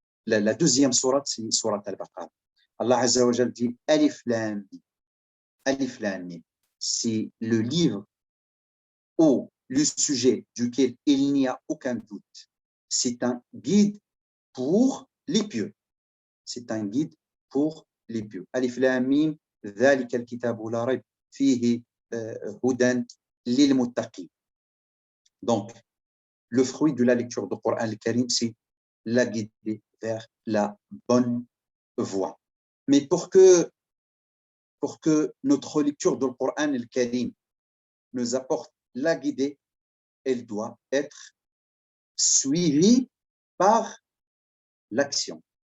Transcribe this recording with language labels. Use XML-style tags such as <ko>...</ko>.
<fr>La deuxième sourate, c'est sourate al-Baqarah. Allah Azza wa Jal dit Alif Lam Mim. Alif Lam Mim. C'est le livre au sujet duquel il n'y a aucun doute. C'est un guide pour les pieux. C'est un guide pour les pieux.</fr> <ar>Alif Lam Mim, ذلك الكتاب لا ريب فيه هدى للمتقين.</ar> <fr>Donc, le fruit de la lecture du Coran al-Karim, c'est la guider vers la bonne voie. Mais pour que notre lecture du Coran al-Karim nous apporte la guidée, elle doit être suivie par l'action.</fr>